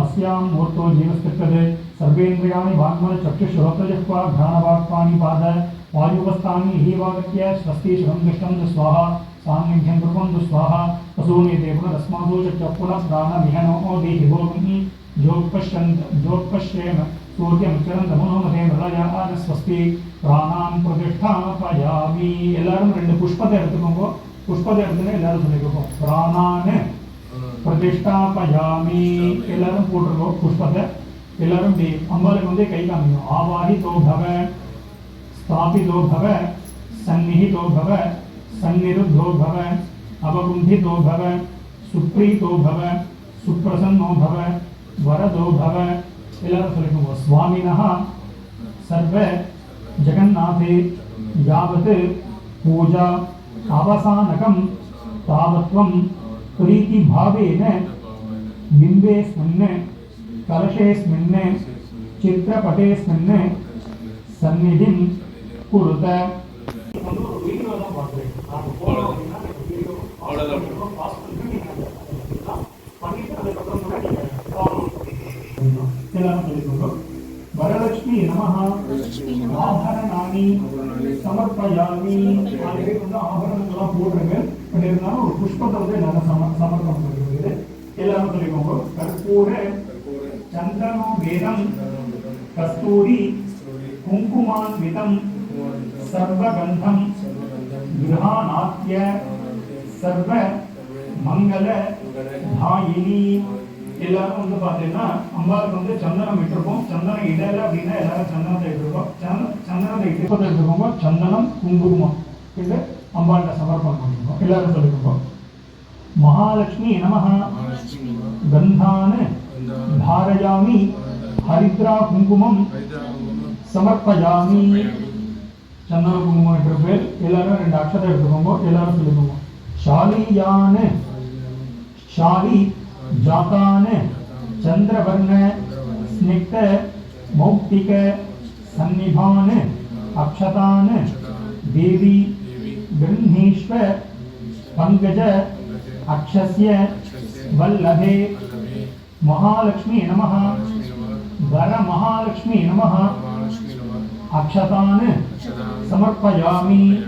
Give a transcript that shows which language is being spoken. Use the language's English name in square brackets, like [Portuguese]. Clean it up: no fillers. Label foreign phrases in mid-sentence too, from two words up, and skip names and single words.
[Sanskrit] अस्यां मूर्तो जीवस्तिष्ठते सर्वेन्द्रियाणि वाङ्मनचक्षुश्रोत्रजिह्वा घ्राणवाक्पाणिपाद वायुवस्थानि हीवागत्य स्वस्ति शिवं दुष्टं स्वाहा सान्निध्यं कुर्वन्तु स्वाहा वसूनीते पुनरस्मासु च पुनः प्राणविहनो देहिभोगं जोत्पश्येम सूर्यं चरन्तमनो मते मृळयान स्वस्ति प्राणान् प्रतिष्ठापयामि [Tamil] எல்லாரும் ரெண்டு புஷ்பத்தை எடுத்துக்கோங்க புஷ்பத்தை எடுத்துன்னு எல்லாரும் சொல்லிக்கோங்க [Sanskrit] प्राणान् प्रतिष्ठापयामि [Tamil] எல்லாரும் போட்டுருக்கோம் புஷ்பத்தை எல்லாரும் இப்படி அம்பாளுக்கு வந்து கை காமிக்கணும் [Sanskrit] आवाहितो भव स्थापितो भव सन्निहितो भव सन्निरुद्धो भव अवगुण्ठितो भव सुप्रीतो भव सुप्रसन्नो भव वरदो भव [Tamil] எல்லாரும் சொல்லிக்கோங்க [Sanskrit] சுவாமினः सर्व जगन्नाथे यावत् पूजा अवसानकं तावत्वं प्रीतिभावेन बिम्बेऽस्मिन् कलशेऽस्मिन् चित्रपटेऽस्मिन् सन्निधिं कुरुत वरलक्ष्मी नमः आभरणानि समर्पयामि [Tamil] ஆபரணங்கள்லாம் போடுறீங்க பட் இருந்தாலும் ஒரு புஷ்பத்தை வந்து நாங்கள் சமர்ப்பணம் பண்ணிருக்கிறது எல்லாரும் சொல்லிக்கோங்க [Sanskrit] कर्पूर चन्दनो वेदं कस्तूरी कुङ्कुमान्वितम् सर्वगन्धं गृहाणाद्य सर्व मङ्गल दायिनि [Tamil] எல்லாரும் வந்து பார்த்தீங்கன்னா அம்பாளுக்கு வந்து சந்தனம் இட்டிருப்போம் சந்தனம் இடல அப்படின்னா எல்லாரும் சந்தனத்தை இட்டிருப்போம் சந்தனத்தை இட்டு எடுத்துக்கோங்க சந்தனம் குங்குமம் இது அம்பாள்கிட்ட சமர்ப்பணம் பண்ணிருக்கோம் எல்லாரும் [Sanskrit] சொல்லிருக்கோம் महालक्ष्मी नमः गंधान धारयामि हरिद्रा कुंकुमं समर्पयामि चंदन [Tamil] कुंकुमம் என்ற பேர் எல்லாரும் ரெண்டு அக்ஷரம் எடுத்துக்கோங்க எல்லாரும் சொல்லுங்க [Sanskrit] शालीयान शाली जातान चंद्रवर्ण स्निग्ध मौक्तिक सन्निभान अक्षतान देवी गृह्णीष्व पंकज अक्षस्य वल्लभे महालक्ष्मी नमः वर महालक्ष्मी नमः अक्षतान समर्पयामि